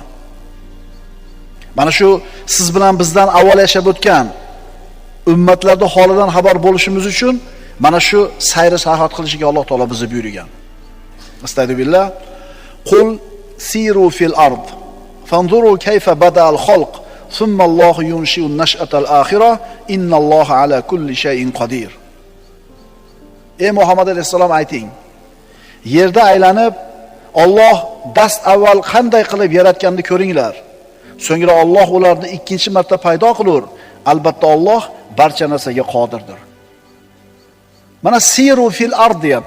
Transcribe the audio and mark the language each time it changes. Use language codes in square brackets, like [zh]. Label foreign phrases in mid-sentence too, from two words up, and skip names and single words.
[uz] Mana shu siz bilan bizdan avval yashab o'tgan ummatlarda holidan xabar bo'lishimiz uchun mana shu sayr sayohat qilishga Alloh taolo bizni buyurgan. Astagfirullah. [ar] قل سيروا في الأرض فانظروا كيف بدأ الخلق ثم الله ينشئ النشأة الآخرة إن الله على كل شيء قدير. [uz] Ey Muhammad alayhisalom ayting, yerda aylanib Alloh dast avval qanday qilib yaratganini ko'ringlar. So'ngra Alloh ularni ikkinchi marta paydo qilur. Albatta Alloh barcha narsaga qodirdir. Mana [ar] سيروا في الأرض [uz] deyapti.